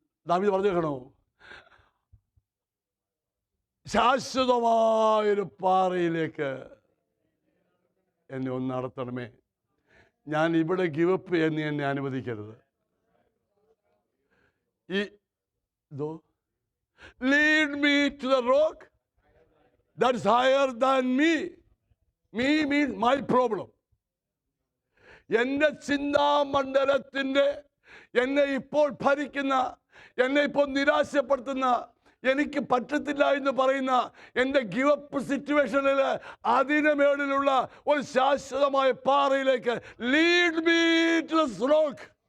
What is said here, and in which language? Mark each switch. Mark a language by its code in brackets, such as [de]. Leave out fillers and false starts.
[ml] ദാവീദ് പറഞ്ഞു കേൾക്കണോ, ശാശ്വതമായൊരു പാറയിലേക്ക് എന്നെ ഒന്ന് നടത്തണമേ. ഞാൻ ഇവിടെ ഗിവപ്പ് എന്ന് എന്നെ അനുവദിക്കരുത്. [en] Lead me to the rock that's higher than me. Me means my problem. [ml] എൻ്റെ ചിന്താമണ്ഡലത്തിൻ്റെ, എന്നെ ഇപ്പോൾ ഭരിക്കുന്ന, എന്നെ ഇപ്പോൾ നിരാശപ്പെടുത്തുന്ന, എനിക്ക് പറ്റത്തില്ല എന്ന് പറയുന്ന എൻ്റെ ഗിവപ്പ് സിറ്റുവേഷനിൽ അതിന് മേളിലുള്ള ഒരു ശാശ്വതമായ പാറയിലേക്ക് [en] Lead me to this rock.